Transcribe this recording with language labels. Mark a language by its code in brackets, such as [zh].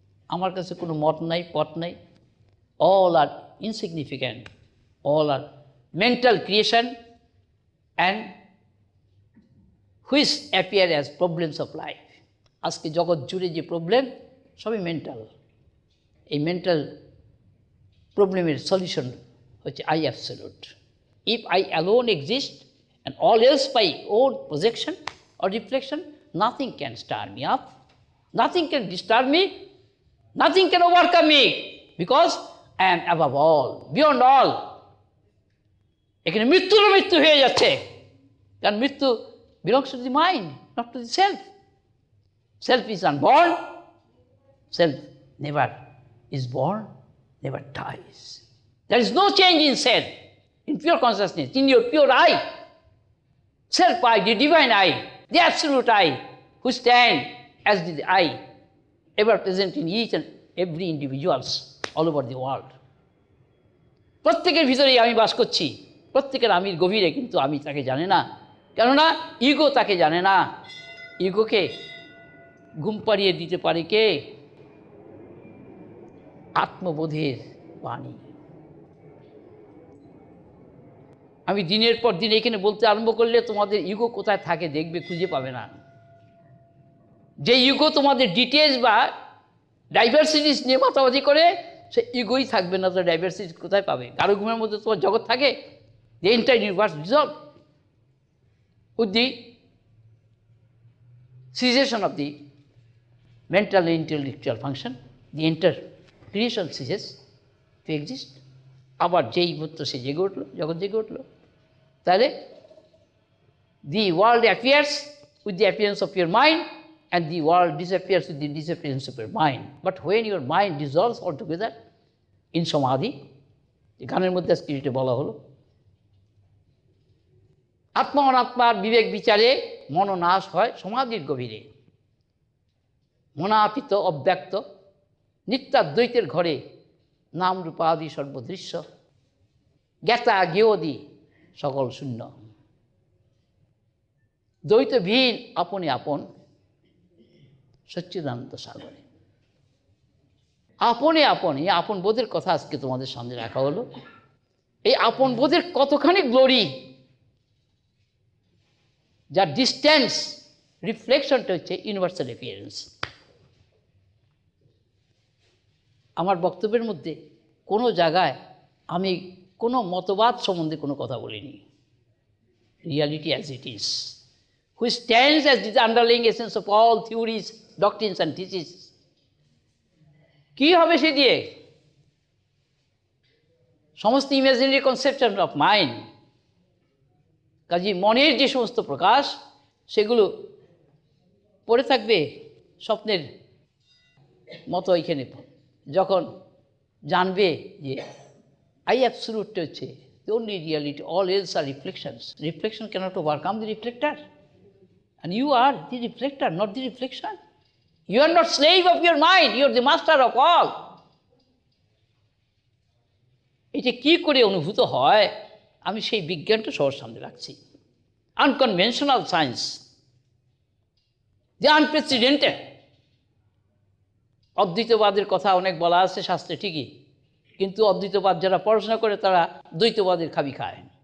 [bn] আমার কাছে কোনো মত নাই, পথ নাই। [en] All are insignificant, all are mental creation and which appear as problems of life. [bn] আজকে জগৎ জুড়ে যে প্রবলেম সবই মেন্টাল। এই মেন্টাল প্রবলেমের সলিউশন হচ্ছে I absolute. [en] If I alone exist and all else by own projection or reflection, nothing can stir me up, nothing can disturb me, nothing can overcome me, because I am above all, beyond all. [bn] এখানে মৃত্যুরও মৃত্যু হয়ে যাচ্ছে, কারণ মৃত্যু [en] belongs to the mind, not to the self. Self is unborn, self never is born, never dies. There is no change in self, in pure consciousness, in your pure I, self I, the divine I, the absolute I, who stand as the I, ever present in each and every individuals all over the world. [bn] প্রত্যেকের ভিতরেই আমি বাস করছি, প্রত্যেকের আমির গভীরে, কিন্তু আমি তাকে জানে না, কেননা ইগো তাকে জানে না। ইগোকে ঘুম পাড়িয়ে দিতে পারে কে? আত্মবোধের বাণী। আমি দিনের পর দিন এখানে বলতে আরম্ভ করলে তোমাদের ইগো কোথায় থাকে দেখবে, খুঁজে পাবে না। যে ইগো তোমাদের ডিটেলস বা ডাইভার্সিটিস নিয়ে মাতামাতি করে, সে ইগোই থাকবে না, তো ডাইভার্সিটি কোথায় পাবে? কারো ঘুমের মধ্যে তোমার জগৎ থাকে, [en] the entire universe dissolved with the cessation of the mental and intellectual function, the entire creation ceases to exist. [bn] আবার যেই মুহূর্ত সে জেগে উঠলো, জগৎ জেগে উঠলো, তাহলে [en] the world appears with the appearance of your mind and the world disappears with the disappearance of your mind. But when your mind dissolves altogether in samadhi, [bn] গানের মধ্যে আজকে যেটা বলা হলো, আত্মা অনাত্মার বিবেক বিচারে মনোনাশ হয় সমাধির গভীরে। মনাতীত অব্যক্ত নিত্যাদ্বৈতের ঘরে নাম রূপাদি সর্বদৃশ্য, জ্ঞাতা জ্ঞেয়দি সকল শূন্য। দ্বৈতবিহীন আপনি আপন সচ্চিদানন্দ সাগরে। আপনে আপন, এই আপন বোধের কথা আজকে তোমাদের সামনে রাখা হলো। এই আপন বোধের কতখানি গ্লোরি, যার ডিস্টেন্স রিফ্লেকশনটা হচ্ছে ইউনিভার্সাল অ্যাপিয়ারেন্স। আমার বক্তব্যের মধ্যে কোনো জায়গায় আমি কোনো মতবাদ সম্বন্ধে কোনো কথা বলিনি। [en] Reality as it is, which stands as the underlying essence of all theories, doctrines and theses. [bn] কি হবে সে দিয়ে? সমস্ত ইমাজিনারি কনসেপশন অফ মাইন্ড, কাজে মনের যে সমস্ত প্রকাশ সেগুলো পড়ে থাকবে স্বপ্নের মতো। এখানে যখন জানবে যে আই অ্যাবসলিউট হচ্ছে [en] the only reality, all else are reflections. Reflection cannot overcome the reflector. And you are the reflector, not the reflection. You are not slave of your mind, you are the master of all. [bn] এটা কী করে অনুভূত হয়, আমি সেই বিজ্ঞানটা সবার সামনে রাখছি। Unconventional science, যে আনপ্রেসিডেন্টেড। অদ্বৈতবাদের কথা অনেক বলা আছে শাস্ত্রে ঠিকই, কিন্তু অদ্বৈতবাদ যারা পড়াশোনা করে তারা দ্বৈতবাদের খাবি খায়।